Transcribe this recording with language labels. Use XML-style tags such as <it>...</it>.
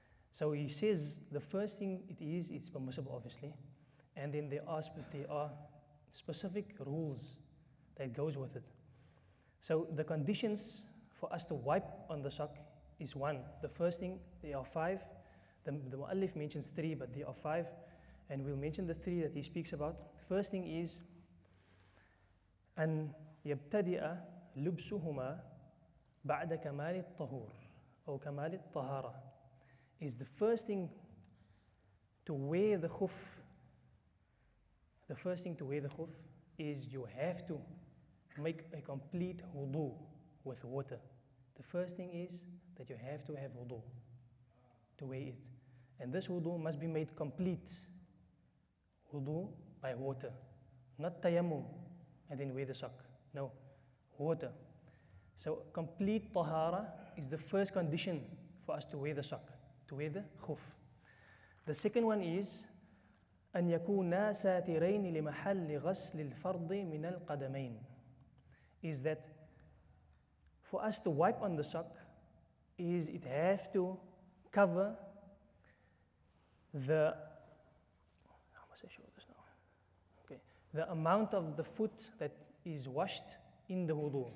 <en>So he says the first thing it's permissible, obviously, and then there are specific rules that goes with it. So the conditions for us to wipe on the sock is one. The first thing, there are five. The mu'allif mentions three, but there are five, and we'll mention the three that he speaks about.</en> <ar>First thing is أن يبتدئ لبسهما بعد كمال الطهور أو كمال الطهارة.</ar> <en>Is the first thing to wear the khuf. The first thing to wear the khuf is you have to make a complete wudu with water. The first thing is that you have to have wudu to wear it. And this wudu must be made complete. Wudu by water. Not tayammum and then wear the sock. No, water. So complete tahara is the first condition for us to wear the sock, to wear the khuf.</en> <ar>The second one is أن يكونا ساترين لمحل غسل الفرض من القدمين.</ar> <en>Is that for us to wipe on the sock, is it has to cover the, how must I show this now? Okay, the amount of the foot that is washed in the wudu.</en>